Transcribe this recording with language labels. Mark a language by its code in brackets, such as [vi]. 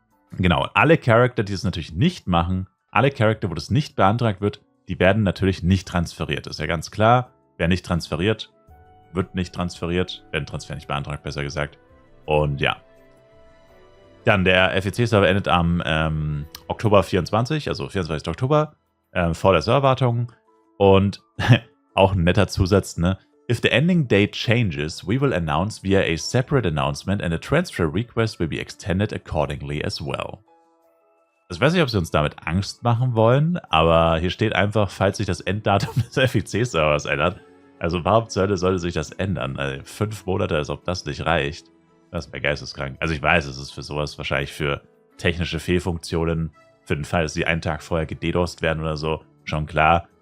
[de] Genau, alle Charakter, die es natürlich nicht machen, alle Charakter, wo das nicht beantragt wird, die werden natürlich nicht transferiert. Das ist ja ganz klar. Wer nicht transferiert, wird nicht transferiert, werden Transfer nicht beantragt, besser gesagt. Und ja. Dann der FEC-Server endet am Oktober 24, also 24. Oktober, vor der Serverwartung. Und auch ein netter Zusatz, ne? [en] If the ending date changes, we will announce via a separate announcement and a transfer request will be extended accordingly as well. [de] Ich weiß nicht, ob sie uns damit Angst machen wollen, aber hier steht einfach, falls sich das Enddatum des FEC-Servers ändert. Also warum zur Hölle sollte sich das ändern? Also 5 Monate, als ob das nicht reicht. Das wäre geisteskrank. Also ich weiß, es ist für sowas wahrscheinlich für technische Fehlfunktionen, für den Fall, dass sie einen Tag vorher gededost werden oder so, schon klar.